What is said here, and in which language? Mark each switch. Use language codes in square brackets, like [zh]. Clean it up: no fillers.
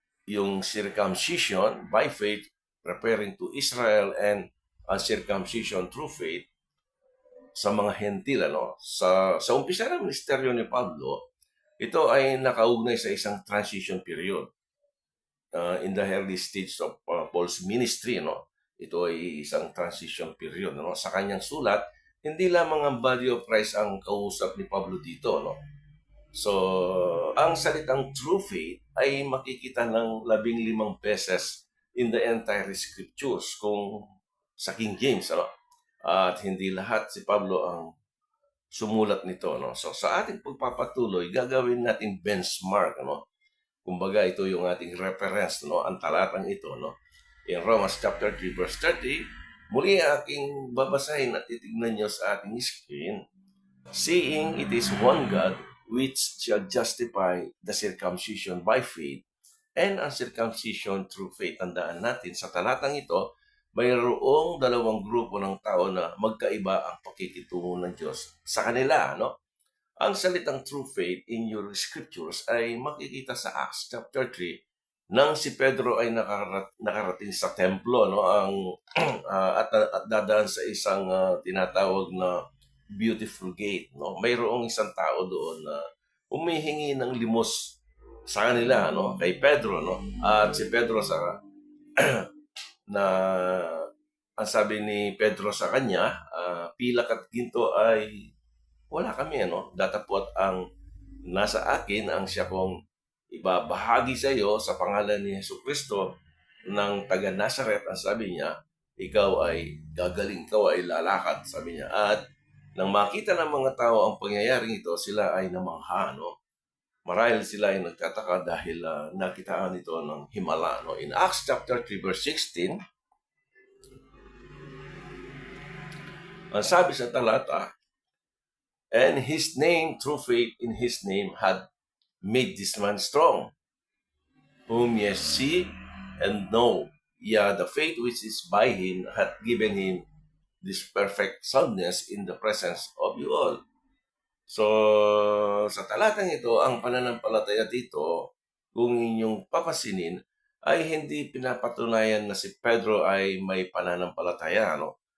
[en] Yung circumcision by faith referring to Israel and uncircumcision through faith [tl] sa mga hentil, ano? Sa umpisa ng ministeryo ni Pablo, ito ay nakaugnay sa isang transition period. [en] In the early stage of Paul's ministry, no? [tl] Ito ay isang transition period, no? Sa kanyang sulat, hindi lamang ang body of Christ ang kausap ni Pablo dito, no? So, ang salitang true faith ay makikita ng 15 beses [en] in the entire scriptures [tl] kung sa King James, ano? At hindi lahat si Pablo ang sumulat nito, no? So, sa ating pagpapatuloy, gagawin natin benchmark, ano? Kumbaga, ito yung ating reference, no? Ang talatang ito, no? In Romans chapter 3 verse 30, muli aking babasahin at titignan nyo sa ating screen. [en] Seeing it is one God which shall justify the circumcision by faith and uncircumcision through faith. [tl] Tandaan natin, sa talatang ito, mayroong dalawang grupo ng tao na magkaiba ang pakikitungo ng Diyos sa kanila, no? Ang salitang true faith [en] in your scriptures [tl] ay makikita sa Acts chapter 3 nang si Pedro ay nakarating sa templo, no, at dadaan sa isang tinatawag na beautiful gate, no. Mayroong isang tao doon na humihingi ng limos sa kanila, no, kay Pedro, no. At si Pedro na ang sabi ni Pedro sa kanya, pilak at ginto ay wala kami, ano? Datapwat ang nasa akin ang siya kong ibabahagi sa iyo sa pangalan ni Jesucristo ng taga Nazareth. Ang sabi niya, ikaw ay gagaling, ikaw ay lalakad, sabi niya. At nang makita ng mga tao ang pangyayaring ito, sila ay namangha, no? Marahil sila ay nagtataka dahil nakitaan ito ng himala, no? [en] In Acts chapter 3 verse 16, [tl] ang sabi sa talata, [en] and his name, through faith in his name, had made this man strong, whom ye see and know. Yeah, the faith which is by him hath given him this perfect soundness in the presence of you all. [tl] So, sa talatang ito, ang pananampalataya dito, kung inyong papasinin, ay hindi pinapatunayan na si Pedro ay may pananampalataya, no?